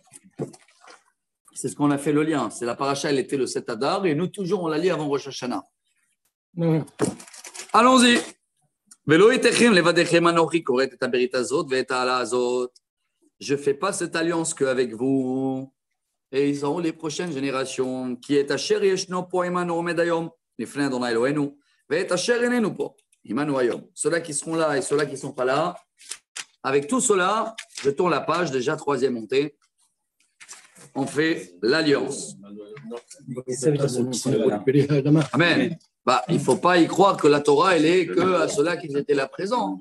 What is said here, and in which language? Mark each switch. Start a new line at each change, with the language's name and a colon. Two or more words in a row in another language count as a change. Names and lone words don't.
French: C'est ce qu'on a fait le lien. C'est la paracha, elle était le 7 Hadar, et nous, toujours, on la lit avant Rosh Hashanah. Allons-y. Je ne fais pas cette alliance qu'avec vous. Et ils ont les prochaines générations qui est
Hebrew: אשר ישנו פה עמנו עמד היום לפני יהוה אלהינו ואת אשר איננו פה עמנו היום.
French: Ceux-là qui seront là et ceux-là qui ne sont pas là. Avec tout cela, je tourne la page, déjà troisième montée. On fait l'alliance. Amen. Bah, il ne faut pas y croire que la Torah, elle est que à ceux-là qui étaient là présents.